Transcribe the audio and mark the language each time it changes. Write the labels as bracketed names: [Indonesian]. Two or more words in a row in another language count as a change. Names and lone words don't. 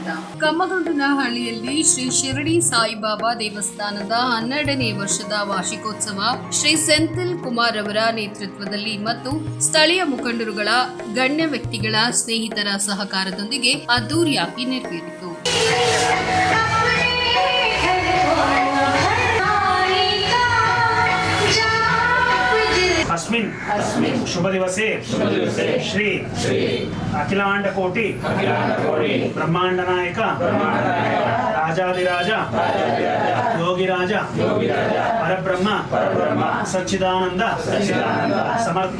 [Kannada] ಕಮ್ಮಗೊಂಡನಹಳ್ಳಿಯಲ್ಲಿ ಶ್ರೀ ಶಿರಡಿ ಸಾಯಿಬಾಬಾ ದೇವಸ್ಥಾನದ 12ನೇ ವರ್ಷದ ವಾರ್ಷಿಕೋತ್ಸವ ಶ್ರೀ ಸೆಂಥಿಲ್ ಕುಮಾರ್ ಅವರ ನೇತೃತ್ವದಲ್ಲಿ ಮತ್ತು ಸ್ಥಳೀಯ ಮುಖಂಡರುಗಳ ಗಣ್ಯ ವ್ಯಕ್ತಿಗಳ ಸ್ನೇಹಿತರ ಸಹಕಾರದೊಂದಿಗೆ ಅದ್ದೂರಿಯಾಗಿ ನೆರವೇರಿತು. [Sanskrit] अस्मिन् शुभ दिवसे श्री अखिलांड कोटि ब्रह्मांड नायक राजाधिराज योगिराज परब्रह्म सच्चिदानंद समर्थ